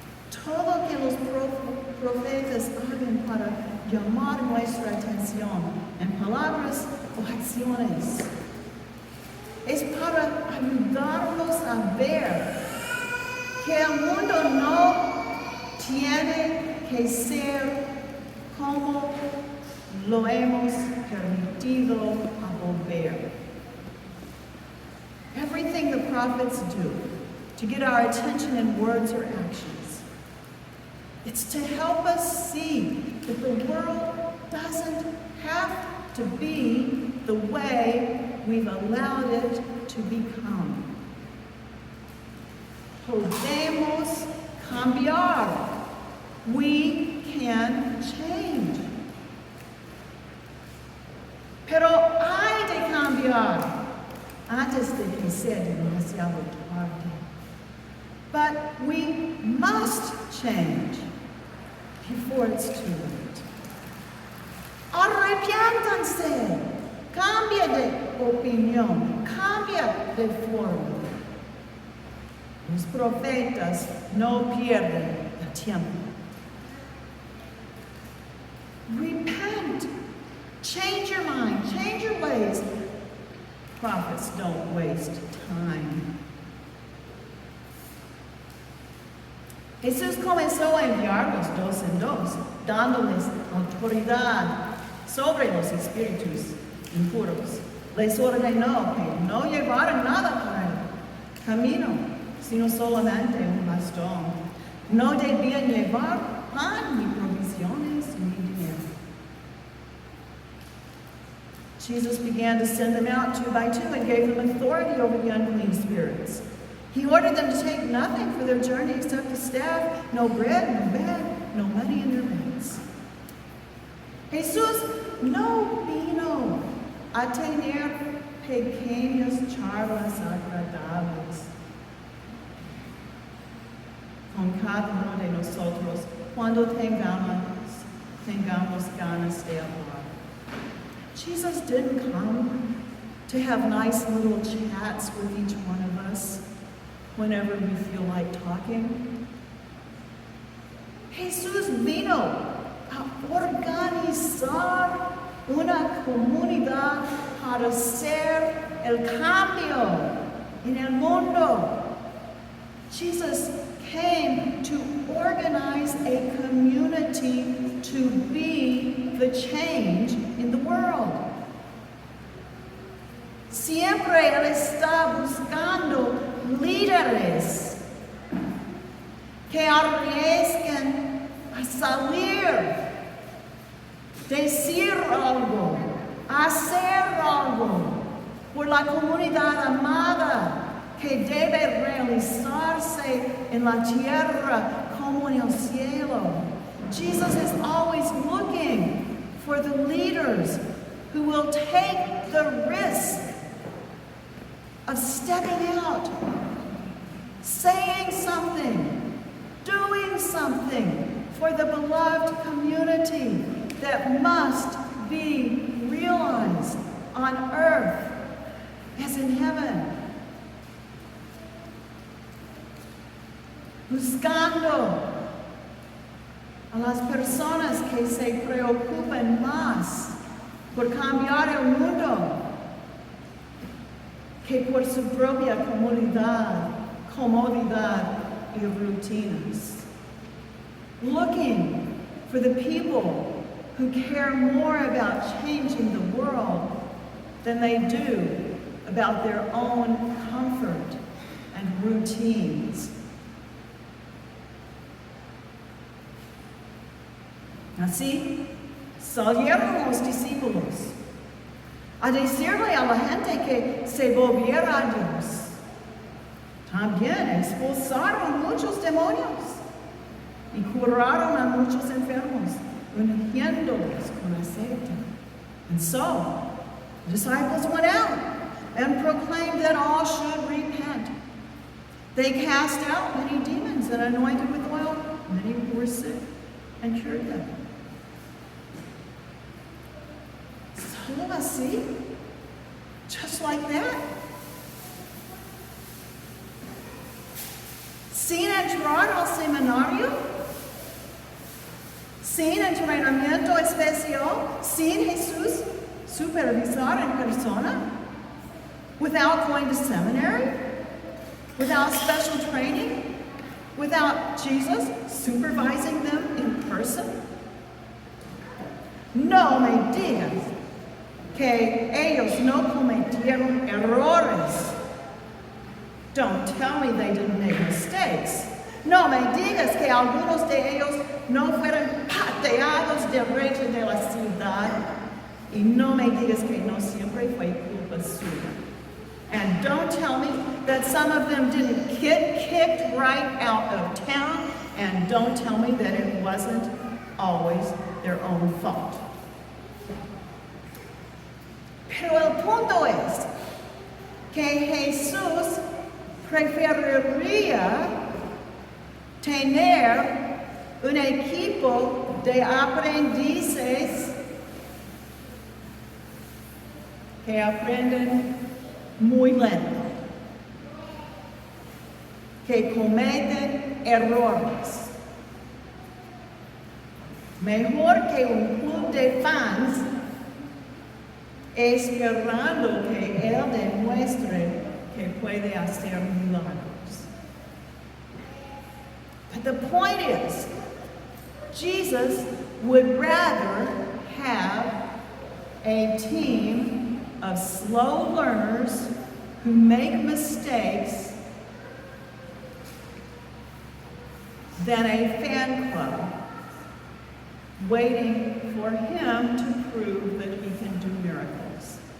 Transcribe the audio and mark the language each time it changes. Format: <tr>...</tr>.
<es>Todo que los profetas hagan para llamar nuestra atención en palabras o acciones es para ayudarnos a ver que el mundo no tiene que ser como lo hemos permitido a volver.</es> <en>Everything the prophets do to get our attention in words or actions, it's to help us see that the world doesn't have to be the way we've allowed it to become.</en> <es>Podemos cambiar.</es> <en>We can change.</en> <es>Pero hay de cambiar antes de que sea demasiado tarde.</es> <en>But we must change before it's too late.</en> <es>Arrepiéntanse. Cambia de opinión. Cambia de forma. Los profetas no pierden el tiempo.</es> <en>Repent. Change your mind. Change your ways. Prophets don't waste time.</en> <es>Jesús comenzó a enviarlos dos en dos, dándoles autoridad sobre los espíritus impuros. Les ordenó que no llevaran nada para el camino, sino solamente un bastón. No debían llevar pan ni provisiones ni dinero.</es> <en>Jesus began to send them out 2 by 2 and gave them authority over the unclean spirits. He ordered them to take nothing for their journey except a staff, no bread, no bed, no money in their bags.</en> <es>Jesús no vino a tener pequeñas charlas agradables con cada uno de nosotros cuando tengamos ganas de hablar.</es> <en>Jesus didn't come to have nice little chats with each one of us whenever we feel like talking.</en> <es>Jesús vino a organizar una comunidad para hacer el cambio en el mundo.</es> <en>Jesus came to organize a community to be the change in the world.</en> <es>Siempre Él está buscando líderes que arriesguen a salir, decir algo, hacer algo por la comunidad amada que debe realizarse en la tierra como en el cielo.</es> <en>Jesus is always looking for the leaders who will take the risk of stepping out, saying something, doing something for the beloved community that must be realized on earth as in heaven.</en> <es>Buscando a las personas que se preocupen más por cambiar el mundo que por su propia comodidad y rutinas.</es> <en>Looking for the people who care more about changing the world than they do about their own comfort and routines.</en> <es>Así salieron los discípulos a decirle a la gente que se volviera a Dios. También expulsaron muchos demonios y curaron a muchos enfermos, ungiéndolos con aceite.</es> <en>And so, the disciples went out and proclaimed that all should repent. They cast out many demons and anointed with oil many who were sick and cured them.</en> <es>Solo así,</es> <en>just like that.</en> <es>Sin entrar al seminario, sin entrenamiento especial, sin Jesús supervisar en persona,</es> <en>without going to seminary, without special training, without Jesus supervising them in person.</en> <es>No me digas que ellos no cometieron errores.</es> <en>Don't tell me they didn't make mistakes.</en> <es>No me digas que algunos de ellos no fueron pateados de recho de la ciudad. Y no me digas que no siempre fue culpa suya.</es> <en>And don't tell me that some of them didn't get kicked right out of town. And don't tell me that it wasn't always their own fault.</en> <es>Pero el punto es que Jesús preferiría tener un equipo de aprendices que aprenden muy lento, que cometen errores. Mejor que un club de fans esperando que Él demuestre que puede hacer milagros.</es> <en>But the point is, Jesus would rather have a team of slow learners who make mistakes than a fan club waiting for him to prove that he can do miracles.</en>